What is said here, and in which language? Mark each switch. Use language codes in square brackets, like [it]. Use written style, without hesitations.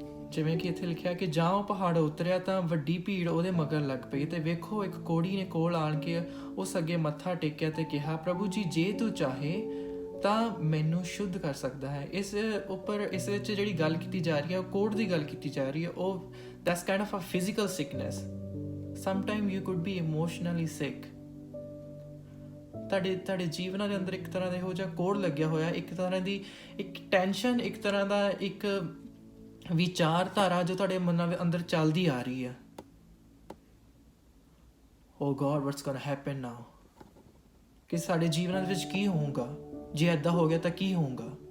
[pa] ਜਿਵੇਂ ਕਿ ਇੱਥੇ ਲਿਖਿਆ ਕਿ ਜਾਂ ਉਹ ਪਹਾੜ ਉਤਰਿਆ ਤਾਂ ਵੱਡੀ ਭੀੜ ਉਹਦੇ ਮਗਰ ਲੱਗ ਪਈ ਤੇ ਵੇਖੋ ਇੱਕ ਕੋੜੀ ਨੇ ਕੋਲ ਆਣ ਕੇ ਉਸ ਅੱਗੇ ਮੱਥਾ ਟੇਕਿਆ ਤੇ ਕਿਹਾ, ਪ੍ਰਭੂ ਜੀ ਜੇ ਤੂੰ ਚਾਹੇ ਤਾਂ ਮੈਨੂੰ ਸ਼ੁੱਧ ਕਰ ਸਕਦਾ ਹੈ। ਇਸ ਵਿੱਚ ਜਿਹੜੀ ਗੱਲ ਕੀਤੀ ਜਾ ਰਹੀ ਹੈ ਉਹ ਕੋੜ ਦੀ ਗੱਲ ਕੀਤੀ ਜਾ ਰਹੀ ਹੈ। [en] ਉਹ that's kind of a physical sickness. Sometimes you could be emotionally sick. [pa] ਤੁਹਾਡੇ ਜੀਵਨਾਂ ਦੇ ਅੰਦਰ ਇੱਕ ਤਰ੍ਹਾਂ ਦਾ ਇਹੋ ਜਿਹਾ ਕੋੜ ਲੱਗਿਆ ਹੋਇਆ, ਇੱਕ ਤਰ੍ਹਾਂ ਦੀ ਇੱਕ ਟੈਨਸ਼ਨ, ਇੱਕ ਤਰ੍ਹਾਂ ਦਾ ਇੱਕ ਵਿਚਾਰਧਾਰਾ ਜੋ ਤੁਹਾਡੇ ਮਨਾਂ ਦੇ ਅੰਦਰ ਚੱਲਦੀ ਆ ਰਹੀ ਹੈ। [en] Oh God, what's gonna happen now? [pa] ਕਿ ਸਾਡੇ ਜੀਵਨਾਂ ਦੇ ਵਿੱਚ ਕੀ ਹੋਊਗਾ ਜੇ ਏਦਾਂ ਹੋ ਗਿਆ ਤਾਂ ਕੀ ਹੋਊਗਾ।